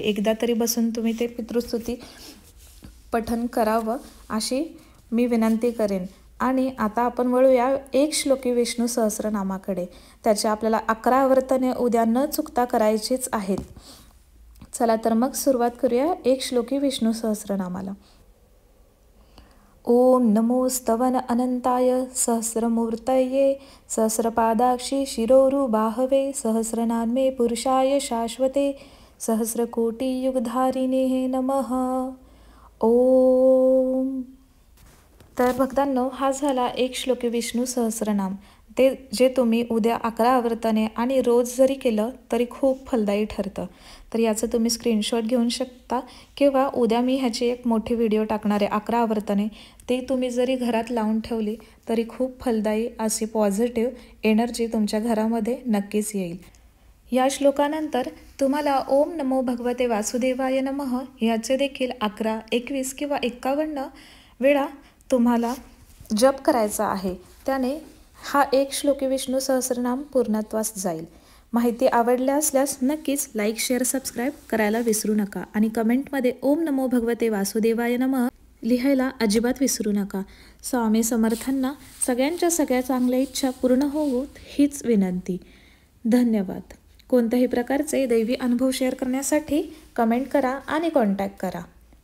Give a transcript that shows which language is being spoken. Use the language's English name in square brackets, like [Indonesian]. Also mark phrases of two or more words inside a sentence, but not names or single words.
[Marathi] एकदा तरी बसून तुम्ही ते पितृस्तुती पठण करावं अशी मी विनंती करेन. आणि आता आपण वळूया एक श्लोकी विष्णू सहस्रनामाकडे. त्याचे आपल्याला 11 आवर्तने उद्या न चुकता करायचीच आहेत. चला तर मग सुरुवात करूया एक श्लोकी विष्णू सहस्रनामाला. [Sanskrit] ओम नमो स्तवन अनंताय सहस्रमूर्तये सहस्रपादाक्षी शिरोरुबाहवे सहस्रनामे पुरुषाय शाश्वते सहस्रकोटियुगधारिणे नमः. ओम. [Marathi] तर भक्तांनो, हा झाला एक श्लोकी विष्णू सहस्रनाम. ते जे तुम्ही उद्या 11 आवर्तने आणि रोज जरी केलं तरी खूप फलदायी ठरतं. तर याचं तुम्ही स्क्रीनशॉट घेऊन शकता किंवा उद्या मी ह्याची एक मोठी व्हिडिओ टाकणार आहे 11 आवर्तने. ते तुम्ही जरी घरात लावून ठेवली तरी खूप फलदायी अशी [English] positive energy [Marathi] तुमच्या घरामध्ये नक्कीच येईल. या श्लोकानंतर तुम्हाला [Sanskrit] ओम नमो भगवते वासुदेवाय नमः [Marathi] याचे देखील 11, 21 किंवा 51 वेळा तुम्हाला जप करायचा आहे. त्याने हा एक श्लोकी विष्णू सहस्रनाम पूर्णत्वास जाईल. माहिती आवडल्या असल्यास नक्कीच [English] like, share, subscribe [Marathi] करायला विसरू नका आणि कमेंटमध्ये [Sanskrit] ओम नमो भगवते वासुदेवाय नमः [Marathi] लिहायला अजिबात विसरू नका. स्वामी समर्थांना सगळ्यांच्या सगळ्या चांगल्या इच्छा पूर्ण होवोत हीच विनंती. धन्यवाद. कोणत्याही प्रकारचे दैवी अनुभव शेअर करण्यासाठी कमेंट करा आणि कॉन्टॅक्ट करा.